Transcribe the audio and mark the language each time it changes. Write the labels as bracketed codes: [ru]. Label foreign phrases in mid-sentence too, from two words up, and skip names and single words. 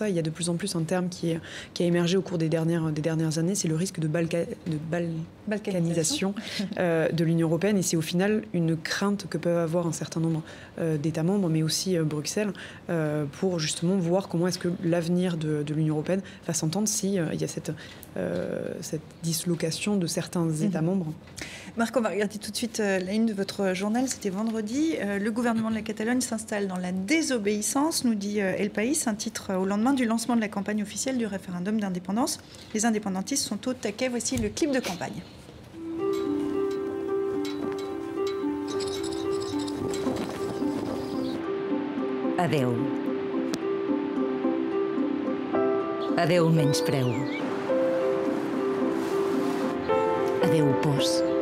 [fr] Il y a de plus en plus un terme qui a émergé au cours des dernières années, c'est le risque de balkanisation de l'Union européenne, et c'est au final une crainte que peuvent avoir un certain nombre d'États membres, mais aussi Bruxelles, pour justement voir comment est-ce que l'avenir de l'Union européenne va s'entendre s'il y a cette dislocation de certains États membres. Marc, on va regarder tout de suite la une de votre journal. C'était vendredi. Le gouvernement de la Catalogne s'installe dans la désobéissance, nous dit El País, un titre au lendemain du lancement de la campagne officielle du référendum d'indépendance. Les indépendantistes sont au taquet. Voici le clip de campagne. [ca] Adeu. Adeu menyspreu. Adeu pors.